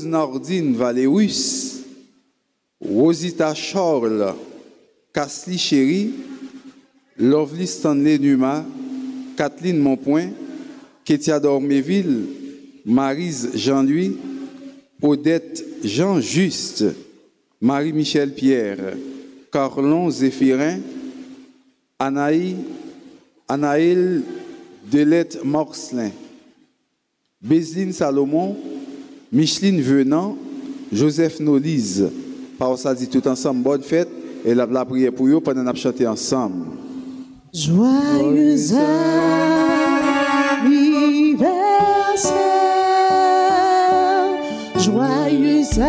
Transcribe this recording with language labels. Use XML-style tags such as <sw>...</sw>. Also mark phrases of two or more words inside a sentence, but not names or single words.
<fr>Nardine Valérus, Rosita Charles, Casly Chéry, Lovely Stanley Numa, Kathleen Monpoint, Kétia Dorméville, Maryse Jean-Louis, Odette Jean-Juste, Marie-Michel Pierre, Carlon Zéphirin, Anaïl Delette Morcelin, Bézine Salomon, Micheline Venant, Joseph Nolise. Par ça dit tout ensemble, bonne fête et la prière pour eux pendant qu'on a chanté ensemble. Joyeux anniversaire, joyeux</fr>